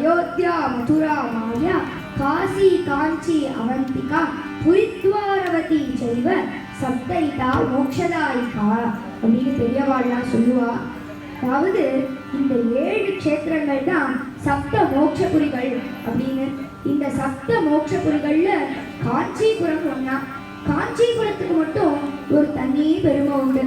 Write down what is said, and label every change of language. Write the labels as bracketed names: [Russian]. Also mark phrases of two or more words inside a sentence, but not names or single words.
[Sanskrit] अयोध्या मथुरा माया काशी कांची अवंतिका पुरीद्वारवती चैव सप्तैता मोक्षदायिका [Tamil] அப்படின்னு பெரியவாள்லாம் சொல்லுவா. அதாவது இந்த 7 க்ஷேத்திரங்கள் தான் சப்த மோட்சபுரிகள் அப்படின்னு. இந்த சப்த மோட்சபுரிகள்ல காஞ்சிபுரம் ஒன்னா. காஞ்சிபுரத்துக்கு மட்டும் ஒரு தனி பெருமை உண்டு.